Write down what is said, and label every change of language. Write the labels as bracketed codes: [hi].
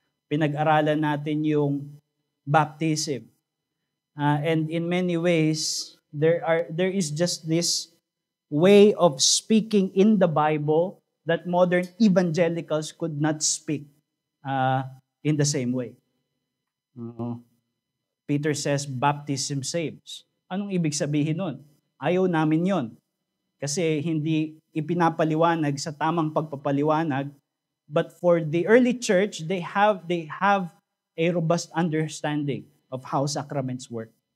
[tl] Pinag-aralan natin yung [en] baptism. And in many ways, there is just this way of speaking in the Bible that modern evangelicals could not speak in the same way. Peter says, baptism saves. [tl] Anong ibig sabihin nun? Ayaw namin yon. Kasi hindi ipinapaliwanag sa tamang pagpapaliwanag. [en] But for the early church, they have a robust understanding of how sacraments work.